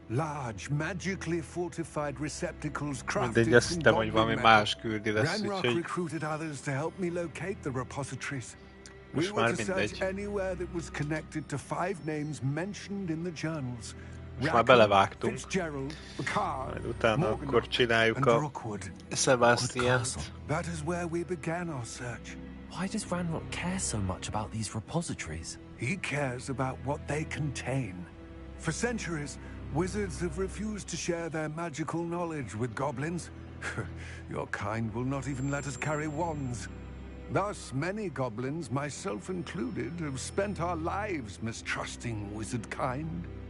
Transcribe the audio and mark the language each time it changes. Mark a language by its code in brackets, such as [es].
[en] Large, magically fortified receptacles crafted from goblin metal. Ranrock recruited others to help me locate the repositories. We were to search anywhere that was connected to 5 names mentioned in the journals. [hu] Most már belevágtunk. Majd utána akkor csináljuk a Sebastiant. [en] That is where we began our search. Why does Ranrock care so much about these repositories? He cares about what they contain. For centuries, wizards have refused to share their magical knowledge with goblins. Your kind will not even let us carry wands. Thus, many goblins, myself included, have spent our lives mistrusting wizard kind.